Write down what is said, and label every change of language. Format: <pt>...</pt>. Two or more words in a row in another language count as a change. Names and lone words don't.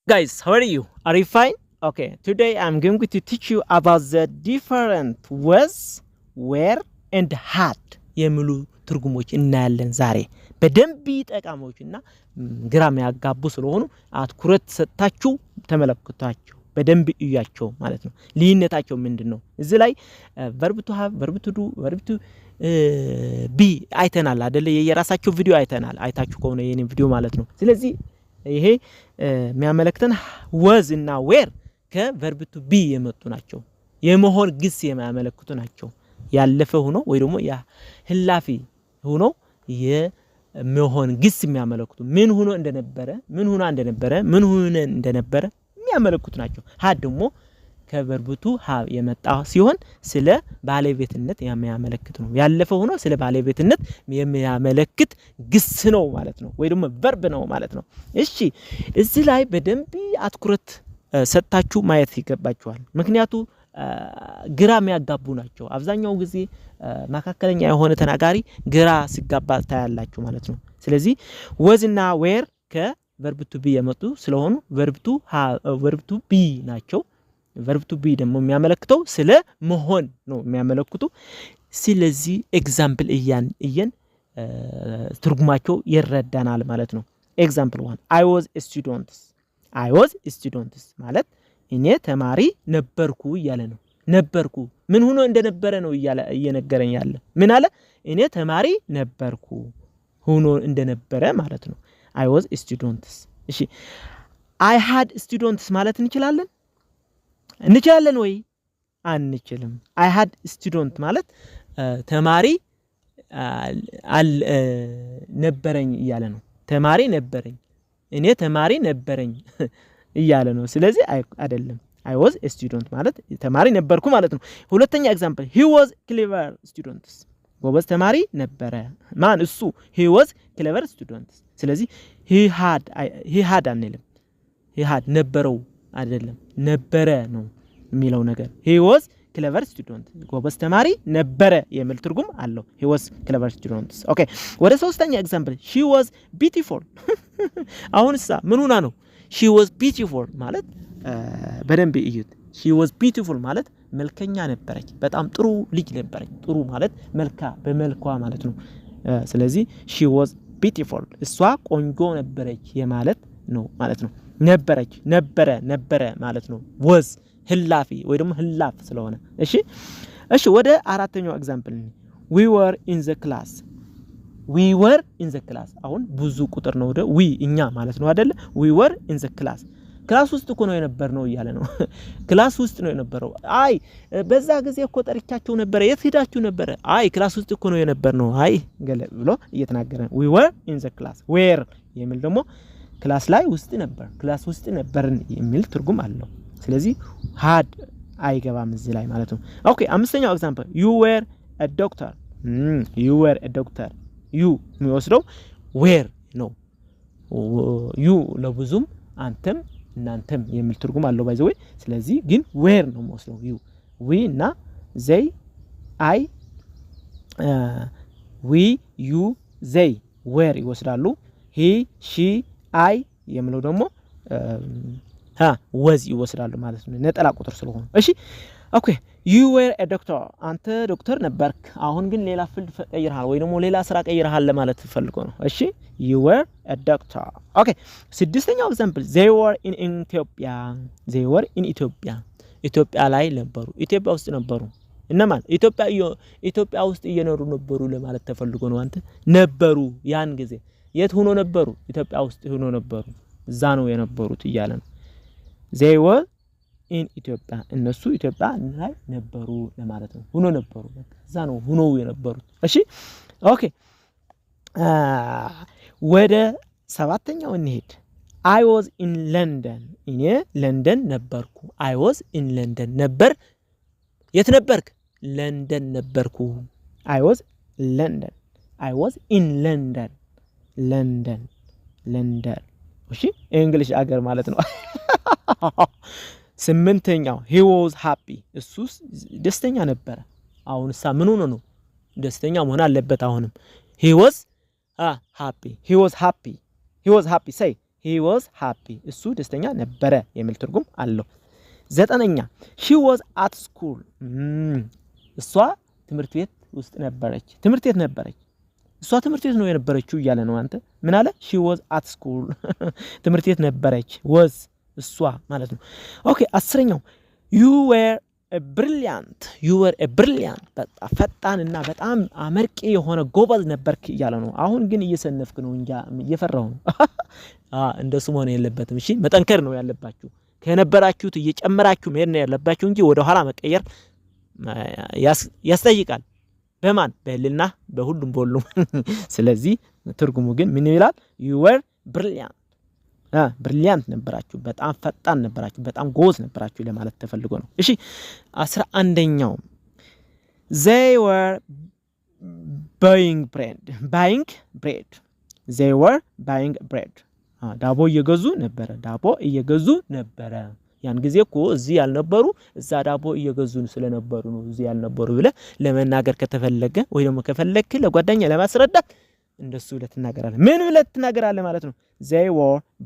<en>Guys, how are you? Are you fine? Okay, today I'm going to teach you about the different was, where and had</en> <am>የሚሉ ትርጉሞች እናያለን ዛሬ በደንብ ጠቃሚዎችና ግራም ያጋቡ ስለሆኑ አትኩረት ሰጣችሁ ተመለከቷቸው በደንብ እያቸው ማለት ነው። ልዩነታቸው ምንድነው? እዚህ ላይ</am> <en>verb to have, verb to do, verb to be</en> <am>አይተናል አይደለ? የየራሳቸው ቪዲዮ አይተናል። አይታችሁ ከሆነ የኔ ቪዲዮ ማለት ነው። ስለዚህ ይሄ የሚያመለክተን was እና where ከ</am> <en>verb to be</en> <am>የመጡ ናቸው። የመሆን ግስ የሚያመለክቱ ናቸው። ያለፈ ሆኖ ወይ ደግሞ ያ ህላፊ ሆኖ የመሆን ግስ የሚያመለክቱ ምን ሆኖ እንደነበረ ምን ሆና እንደነበረ ምን ሆነ እንደነበረ የሚያመለክቱ ናቸው። had ደግሞ ከ</am> <en>verb to have</en> <am>የመጣ ሲሆን ስለ ባለቤትነት የሚያመለክት ነው። ያለፈ ሆኖ ስለ ባለቤትነት የሚያመለክት ግስ ነው ማለት ነው፣ ወይ ደግሞ verb ነው ማለት ነው። እሺ እዚህ ላይ በደንብ አትኩረት ሰጣችሁ ማየት ይገባችኋል። ምክንያቱም ግራም ያጋቡ ናቸው። አብዛኛው ጊዜ መካከለኛ የሆነ ተናጋሪ ግራ ሲጋባ ታያላችሁ ማለት ነው። ስለዚህ was እና where ከ</am> <en>verb to be</en> <am>የመጡ ስለሆኑ</am> <en>verb to have, verb to be</en> <am>ናቸው።</am> <en>verb to be</en> <am>ደግሞ የሚያመለክተው ስለ መሆን ነው የሚያመለክቱ። ስለዚህ ኤግዛምፕል እየን ትርጉማቸው ይረዳናል ማለት ነው። ኤግዛምፕል 1</am> <en>I was a student. I was a student</en> <am>ማለት እኔ ተማሪ ነበርኩ እያለ ነው። ነበርኩ ምን ሆኖ እንደነበረ ነው እየነገረኝ ያለ። ምን አለ? እኔ ተማሪ ነበርኩ ሆኖ እንደነበረ ማለት ነው።</am> <en>I was a student።</en> <am>እሺ</am> <en>I had students</en> <am>ማለት እንችላለን ወይ? አንችልም።</am> <en>I had student</en> <am>ማለት ተማሪ ነበረኝ እያለ ነው። ተማሪ ነበረኝ እኔ ተማሪ ነበረኝ እያለ ነው። ስለዚህ አይደለም።</am> <en>I was a student</en> <am>ማለት ተማሪ ነበርኩ ማለት ነው። ሁለተኛ ኤግዛምፕል</am> <en>he was clever students።</en> <am>ጎበዝ ተማሪ ነበረ። ማን? እሱ።</am> <en>he was clever students።</en> <am>ስለዚህ</am> <en>he had</en> <am>አንልም።</am> <en>he had</en> <am>ነበረው አይደለም፣ ነበረ ነው የሚለው ነገር።</am> <en>he was clever student</en> <am>ጎበዝ ተማሪ ነበረ የሚል ትርጉም አለው።</am> <en>he was clever students።</en> <am>ኦኬ ወደ ሶስተኛ ኤግዛምፕል</am> <en>she was beautiful።</en> <am>አሁንሳ ምን ሆና ነው?</am> <en>she was beautiful</en> <am>ማለት በደንብ እዩት።</am> <en>she was beautiful</en> <am>ማለት መልከኛ ነበረች፣ በጣም ጥሩ ልጅ ነበረች። ጥሩ ማለት በመልኳ ማለት ነው። ስለዚህ</am> <en>she was beautiful</en> <am>እሷ ቆንጆ ነበረች የማለት ነው ማለት ነው። ነበረች ነበረ ማለት ነው። was ህላፊ ወይ ደግሞ ህላፍ ስለሆነ። እሺ ወደ አራተኛው ኤግዛምፕል</am> <en>we were in the class። we were in the class</en> <am>አሁን ብዙ ቁጥር ነው ወደ we እኛ ማለት ነው አይደለ?</am> <en>we were in the class</en> <am>ክላስ ውስጥ እኮ ነው የነበርነው እያለ ነው። ክላስ ውስጥ ነው የነበረው። አይ በዛ ጊዜ እኮ ጠርቻችሁ ነበር፣ የት ሄዳችሁ ነበር? አይ ክላስ ውስጥ እኮ ነው የነበርነው። አይ ገለ ብሎ እየተናገረ</am> <en>we were in the class።</en> <am>where የሚል ደግሞ ክላስ ላይ ውስጥ ነበር፣ ክላስ ውስጥ ነበርን የሚል ትርጉም አለው። ስለዚህ had አይገባም እዚህ ላይ ማለት ነው። ኦኬ አምስተኛው ኤግዛምፕል</am> <en>you were a doctor። you were a doctor</en> <am>you የሚወስደው where ነው። you ለብዙም አንተም እናንተም የሚል ትርጉም አለው</am> <en>by the way።</en> <am>ስለዚህ ግን where ነው የሚወስደው you። we እና they I</am> <en>we you they where</en> <am>ይወስዳሉ።</am> <en>he she I</en> <am>የሚለው ደግሞ was ይወስዳሉ ማለት ነው፣ ነጠላ ቁጥር ስለሆነ። እሺ ኦኬ</am> <en>you were a doctor</en> <am>አንተ ዶክተር ነበርክ፣ አሁን ግን ሌላ ፊልድ ቀይረሃል ወይ ደግሞ ሌላ ስራ ቀይረሃል ለማለት ፈልጎ ነው። እሺ</am> <en>you were a doctor።</en> <am>ኦኬ ስድስተኛው ኤግዛምፕል</am> <en>they were in Ethiopia። they were in Ethiopia</en> <am>ኢትዮጵያ ላይ ነበሩ፣ ኢትዮጵያ ውስጥ ነበሩ። እነማን? ኢትዮጵያ ውስጥ እየኖሩ ነበሩ ለማለት ተፈልጎ ነው። አንተ ነበሩ ያን ጊዜ የት ሆኖ ነበሩ? ኢትዮጵያ ውስጥ ሆኖ ነበሩ፣ እዛ ነው የነበሩት እያለ ነው።</am> <en>they were in Ethiopia</en> <am>እነሱ ኢትዮጵያ ላይ ነበሩ ለማለት ነው። ሆኖ ነበሩ፣ እዛ ነው ሆኖ የነበሩት። እሺ ኦኬ ወደ ሰባተኛው እንሄድ።</am> <en>I was in London</en> <am>እኔ ለንደን ነበርኩ።</am> <en>I was in London</en> <am>ነበር። የት ነበርክ? ለንደን ነበርኩ።</am> <en>I was London I was in London</en> <am>ለንደን። እሺ እንግሊሽ አገር ማለት ነው። ስምንተኛው</am> <en>he was happy</en> <am>እሱ ደስተኛ ነበረ። አሁንሳ ምን ሆኖ ነው? ደስተኛ መሆን አለበት። አሁንም</am> <en>he was happy say he was happy</en> <am>እሱ ደስተኛ ነበረ የሚል ትርጉም አለው። ዘጠነኛ</am> <en>she was at school</en> <am>እሷ ትምህርት ቤት ውስጥ ነበረች ትምህርት ቤት ነበረች እሷ ትምህርት ቤት ነው የነበረችው እያለ ነው አንተ ምን አለ</am> <en>she was at school</en> <am>ትምህርት ቤት ነበረች was እሷ ማለት ነው ኦኬ አስረኛው</am> <en>you were a brilliant</en> <am>በጣም ፈጣንና በጣም አመርቂ የሆነ ጎበዝ ነበርክ እያለ ነው አሁን ግን እየሰነፍክ ነው እንጃ እየፈራው ነው እንደሱ መሆን የለበትም እሺ መጠንከር ነው ያለባችሁ ከነበራችሁት እየጨመራችሁ መሄድ ነው ያለባችሁ እንጂ ወደ ኋላ መቀየር ያስጠይቃል በማን በልና በሁሉም በሁሉም ስለዚህ ትርጉሙ ግን ምን ይላል</am> <en>you were brilliant</en> <am>ነበራችሁ በጣም ፈጣን ነበራችሁ በጣም ጎዝ ነበራችሁ ለማለት ተፈልጎ ነው እሺ 11ኛው</am> <en>they were buying bread they were buying bread</en> <am>ዳቦ እየገዙ ነበረ ያን ጊዜ እኮ እዚህ ያልነበሩ እዛ ዳቦ እየገዙ ስለነበሩ ነው እዚህ ያልነበሩ ብለ ለመናገር ከተፈለገ ወይ ደግሞ ከፈለክ ለጓደኛ ለማስረዳት እንደሱ ለተናገራለህ ምን ብለ ተናገራለህ ማለት ነው</am> <en>they were</en>